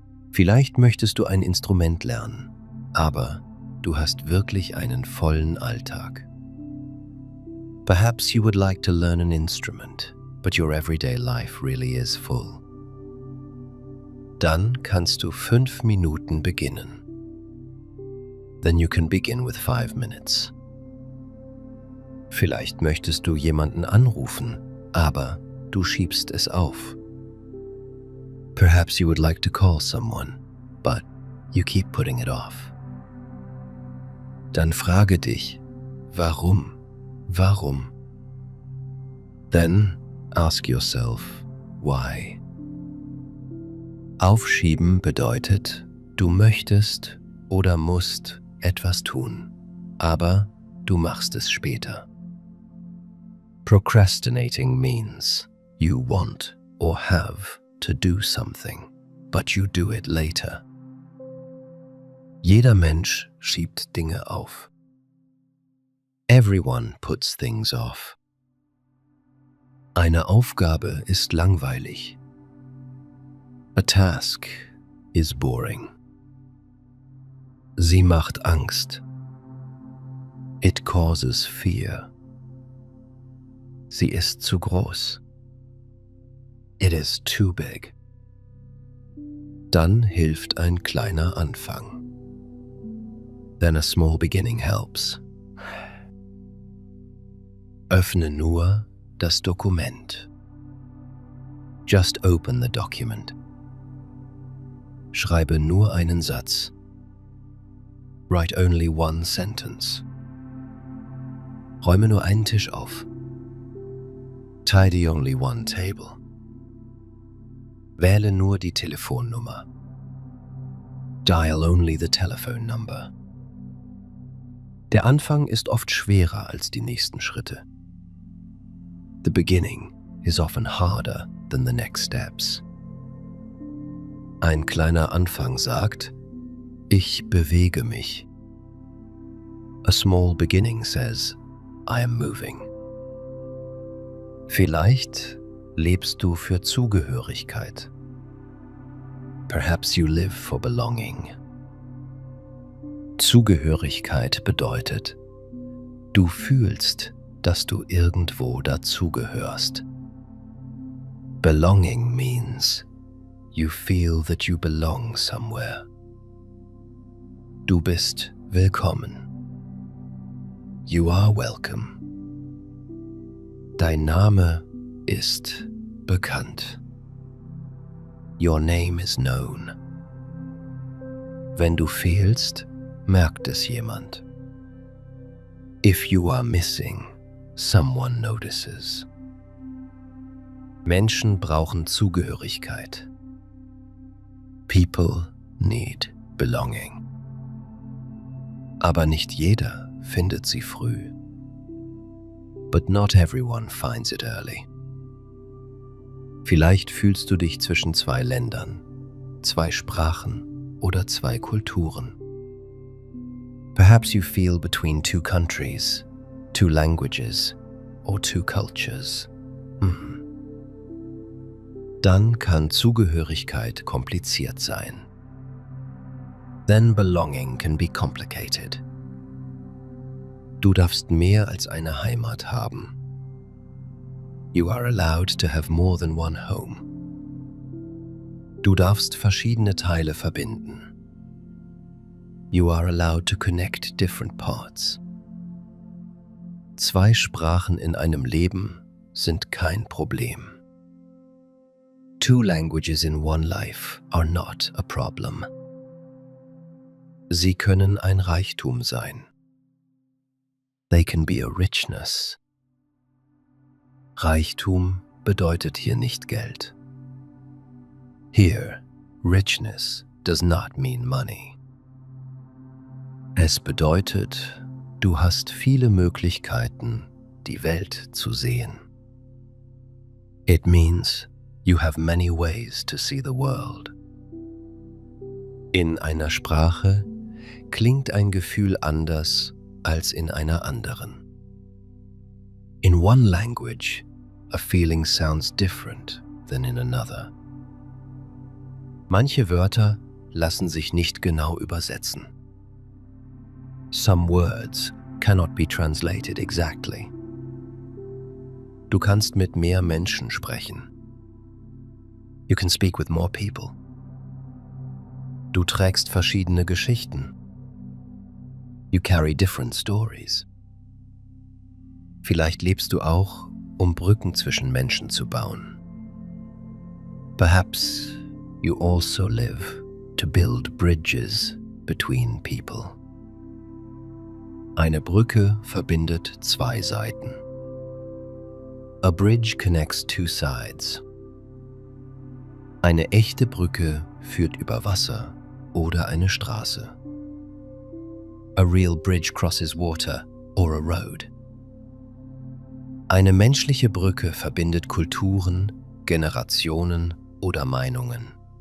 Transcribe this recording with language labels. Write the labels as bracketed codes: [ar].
[de] Vielleicht möchtest du ein Instrument lernen, aber du hast wirklich einen vollen Alltag. [en] Perhaps you would like to learn an instrument, but your everyday life really is full. [de] Dann kannst du 5 Minuten beginnen. [en] Then you can begin with 5 minutes. [de] Vielleicht möchtest du jemanden anrufen, aber du schiebst es auf. [en] Perhaps you would like to call someone, but you keep putting it off. [de] Dann frage dich, warum? Warum? [en] Then ask yourself, why? [de] Aufschieben bedeutet, du möchtest oder musst etwas tun, aber du machst es später. [en] Procrastinating means you want or have to do something, but you do it later. [de] Jeder Mensch schiebt Dinge auf. [en] Everyone puts things off. [de] Eine Aufgabe ist langweilig. [en] A task is boring. [de] Sie macht Angst. [en] It causes fear. [de] Sie ist zu groß. [en] It is too big. [de] Dann hilft ein kleiner Anfang. [en] Then a small beginning helps. [de] Öffne nur das Dokument. [en] Just open the document. [de] Schreibe nur einen Satz. [en] Write only one sentence. [de] Räume nur einen Tisch auf. [en] Tidy only one table. [de] Wähle nur die Telefonnummer. [en] Dial only the telephone number. [de] Der Anfang ist oft schwerer als die nächsten Schritte. [en] The beginning is often harder than the next steps. [de] Ein kleiner Anfang sagt, ich bewege mich. [en] A small beginning says, I am moving. [de] Vielleicht lebst du für Zugehörigkeit. [en] Perhaps you live for belonging. [de] Zugehörigkeit bedeutet, du fühlst, dass du irgendwo dazugehörst. [en] Belonging means you feel that you belong somewhere. [de] Du bist willkommen. [en] You are welcome. [de] Dein Name ist bekannt. [en] Your name is known. [de] Wenn du fehlst, merkt es jemand. [en] If you are missing, someone notices. [de] Menschen brauchen Zugehörigkeit. [en] People need belonging. [de] Aber nicht jeder findet sie früh. [en] But not everyone finds it early. [de] Vielleicht fühlst du dich zwischen 2 Ländern, 2 Sprachen oder 2 Kulturen. [en] Perhaps you feel between two countries, two languages, or two cultures. [de] Dann kann Zugehörigkeit kompliziert sein. [en] Then belonging can be complicated. [de] Du darfst mehr als eine Heimat haben. [en] You are allowed to have more than one home. [de] Du darfst verschiedene Teile verbinden. [en] You are allowed to connect different parts. [de] Zwei Sprachen in einem Leben sind kein Problem. [en] Two languages in one life are not a problem. [de] Sie können ein Reichtum sein. [en] They can be a richness. [de] Reichtum bedeutet hier nicht Geld. [en] Here, richness does not mean money. [de] Es bedeutet, du hast viele Möglichkeiten, die Welt zu sehen. [en] It means you have many ways to see the world. [de] In einer Sprache klingt ein Gefühl anders als in einer anderen. [en] In one language, a feeling sounds different than in another. [de] Manche Wörter lassen sich nicht genau übersetzen. [en] Some words cannot be translated exactly. [de] Du kannst mit mehr Menschen sprechen. [en] You can speak with more people. [de] Du trägst verschiedene Geschichten. [en] You carry different stories. [de] Vielleicht lebst du auch, um Brücken zwischen Menschen zu bauen. [en] Perhaps you also live to build bridges between people. [de] Eine Brücke verbindet zwei Seiten. [en] A bridge connects two sides. [de] Eine echte Brücke führt über Wasser oder eine Straße. [en] A real bridge crosses water or a road. [de] Eine menschliche Brücke verbindet Kulturen, Generationen oder Meinungen.